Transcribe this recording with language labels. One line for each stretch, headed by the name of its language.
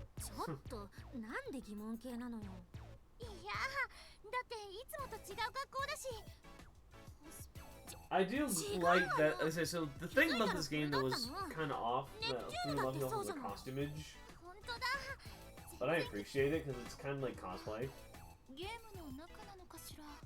Japanese: ちょっとなんで疑問系なのよ。いやだっていつもと違う学校だし。
English: I do like that. I say so. The thing about this game that was kind of off, threw me off, was the costumage.
Japanese: 本当だ。
English: But I appreciate it because it's kind of like cosplay.
Japanese: ゲームの中なのかしら。